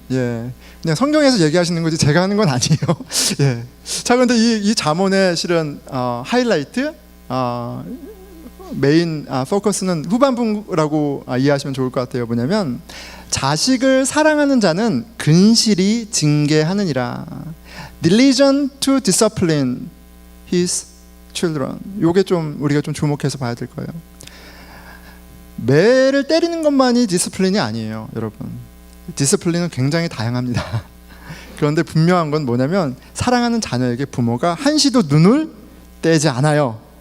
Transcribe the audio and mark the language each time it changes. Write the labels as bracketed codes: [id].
[ko] 그냥 성경에서 얘기하시는 거지 제가 하는 건 아니에요. 자, 그런데 이 잠언의 실은 하이라이트, 메인 포커스는 후반부라고 이해하시면 좋을 것 같아요. 뭐냐면 자식을 사랑하는 자는 근실히 징계하느니라. [en] Diligent to discipline his children. [ko] 요게 좀 우리가 좀 주목해서 봐야 될 거예요. 매를 때리는 것만이 디스플린이 아니에요, 여러분. 디스플린은 굉장히 다양합니다. 그런데 분명한 건 뭐냐면 사랑하는 자녀에게 부모가 한시도 눈을 떼지 않아요.